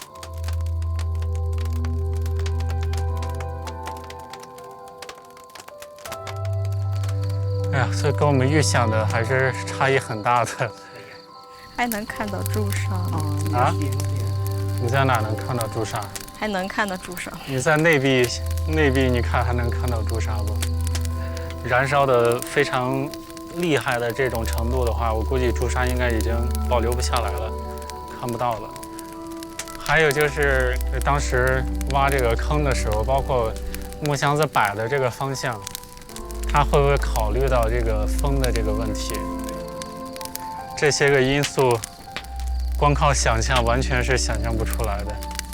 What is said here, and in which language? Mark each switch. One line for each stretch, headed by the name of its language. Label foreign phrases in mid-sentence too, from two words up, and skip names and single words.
Chinese: 哎呀，所以跟我们预想的还是差异很大的。还能看到朱砂啊？你在哪能看到朱砂？还能看到朱砂。你在内壁，你看还能看到朱砂不？燃烧的非常厉害的这种程度的话，我估計朱砂應該已經保留不下來了，看不到了。還有就是當時挖這個坑的時候，包括木箱子擺的這個方向，它會不會考慮到這個風的這個問題？這些個因素，光靠想象完全是想象不出來的。